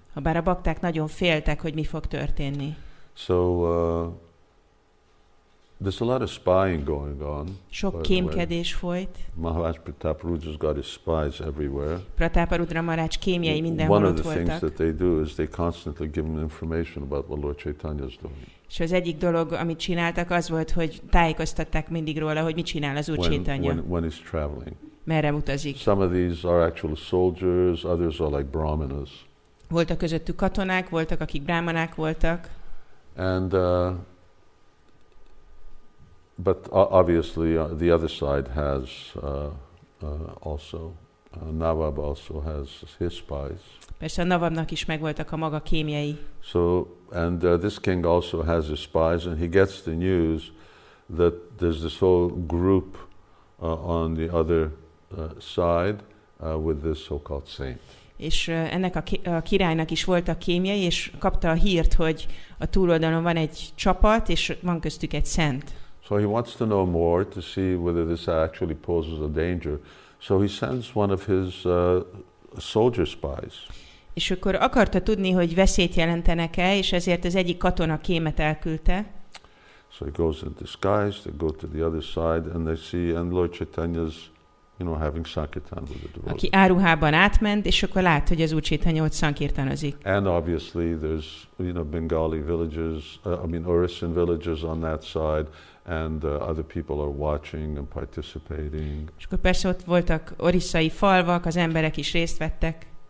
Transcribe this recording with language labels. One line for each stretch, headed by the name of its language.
Hungarian: Habár a bakták nagyon féltek, hogy mi fog történni.
English: So there's a lot of spying going on.
Hungarian: Sok kémkedés folyt.
English: Maharaj Prataparudra got his spies everywhere.
Hungarian: Prataparudra Maharaj kémjei mindenhol ott voltak.
English: One of the things that they do is they constantly give him information about what Lord Caitanya is doing.
Hungarian: És az egyik dolog, amit csináltak, az volt, hogy tájékoztatták mindig róla, hogy mit csinál az Úr Caitanya.
English: When he's traveling.
Hungarian: Merre utazik.
English: Some of these are actual soldiers, others are like brahmanas.
Hungarian: Voltak közöttük katonák, voltak, akik brahmanák voltak.
English: And but obviously the other side has also Nawab also has his spies.
Hungarian: Persze a Nawabnak is megvoltak a maga kémjei.
English: So and this king also has his spies, and he gets the news that there's this whole group on the other side with this so-called saint.
Hungarian: És ennek a királynak is voltak kémjei, és kapta a hírt, hogy a túloldalon van egy csapat, és van köztük egy szent.
English: So he wants to know more to see whether this actually poses a danger. So he sends one of his soldier spies.
Hungarian: És akkor akarta tudni, hogy veszélyt jelentenek-e, és ezért az egyik katona kémet elküldte.
English: So he goes in disguise, they go to the other side, and they see, and Lord Chaitanya's, having Sankirtan with the devotees.
Hungarian: Aki áruhában átment, és akkor lát, hogy az Úr Caitanya ott szankirtanozik.
English: And obviously there's, Bengali villages, Orisian villages on that side, and other people are watching and participating.
Hungarian: És akkor persze ott voltak orisszai falvak, az emberek is részt vettek.